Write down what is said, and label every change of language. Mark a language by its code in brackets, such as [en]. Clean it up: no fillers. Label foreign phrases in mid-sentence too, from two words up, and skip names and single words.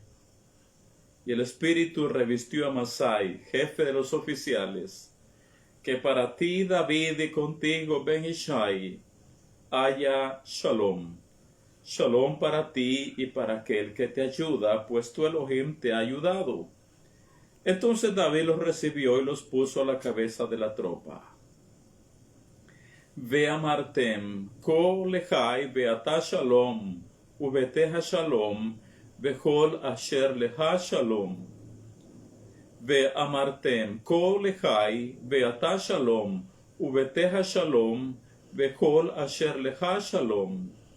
[es] Y el Espíritu revistió a Masai, jefe de los oficiales, que para ti, David, y contigo, Ben Ishai, haya Shalom. Shalom para ti y para aquel que te ayuda, pues tu Elohim te ha ayudado. Entonces David los recibió y los puso a la cabeza de la tropa. [he] ואמרתם, כה לחי ואתה שלום, וביתך שלום, וכל אשר לך שלום. ואמרתם, כה לחי ואתה שלום, וביתך שלום, וכל אשר לך שלום.